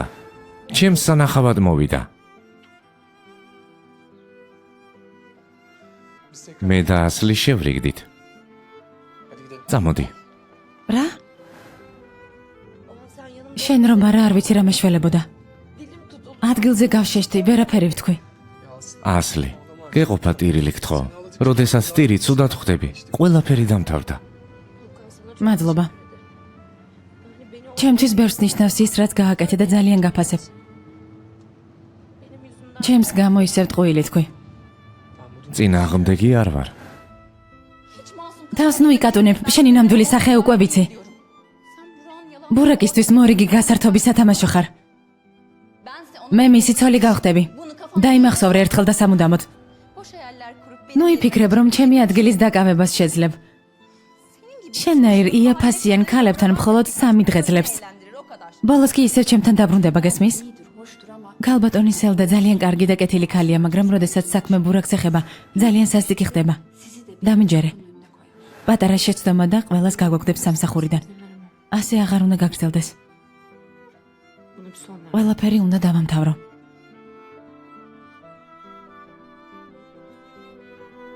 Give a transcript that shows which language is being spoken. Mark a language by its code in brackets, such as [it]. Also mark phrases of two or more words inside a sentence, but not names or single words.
[ka] ჩემს სანახავად მოვიდა. [tr] Biz tekrar [ka] მე და ასლი შევრიგდით. [tr] hadi gidelim. [ka] წამოდი. რა? [tr] Oha sen yanımda [ka] შენ რომ არა არ ვიცი რა მეშველებოდა. [tr] dilim tutuldu. [ka] ადგილზე გავშეშდი, ვერაფერი ვთქვი. ასლი, გეყოფა ტირილი გთხოვ. როდესაც ტირი ცუდად ხვდები, ყველაფერი დამთავრდა. მადლობა. ჩემთვის ბევრს ნიშნავს ის, რაც გააკეთე და ძალიან გაფასებ. ჩემს გამო ისევ ტყუილი თქვი. წინააღმდეგი არ ვარ. [tr] Hiç masum [ka] თავს ნუ იკატუნებ, შენი ნამდვილი სახე უკვე ვიცი. [tr] diyorum. Sen Burak'ın yalan... [ka] ბურაკისთვის მორიგი გასართობის სათამაშო ხარ. [tr] Ben size onu... [ka] მე მისი ცოლი გავხდები. [tr] Bunu kafamda... [ka] დაიმახსოვრე ერთხელ და სამუდამოდ. [tr] Boş hayaller kurup beni... [ka] ნუ იფიქრებ, რომ ჩემი ადგილის დაკავებას შეძლებ. შენაირ იაფასიან ქალებთან მხოლოდ 3 დღე ძლებს. [tr] Eğlendirir o kadar. [ka] ბოლოს კი ისევ ჩემთან დაბრუნდება, გესმის? [tr] İyidir, hoştur ama... [ka] ქალბატონი სელდა ძალიან კარგი და კეთილი ქალია, მაგრამ როდესაც საქმე ბურაკს ეხება, ძალიან სასტიკი ხდება. [tr] Sizi de [ka] დამიჯერე. [tr] önüne koyar. [ka] პატარა შეცდომა და ყველას გაგვაგდებს სამსახურიდან. ასე აღარ უნდა გაგრძელდეს. [tr] Bunu bir son ver. [ka] ყველაფერი უნდა დავამთავრო.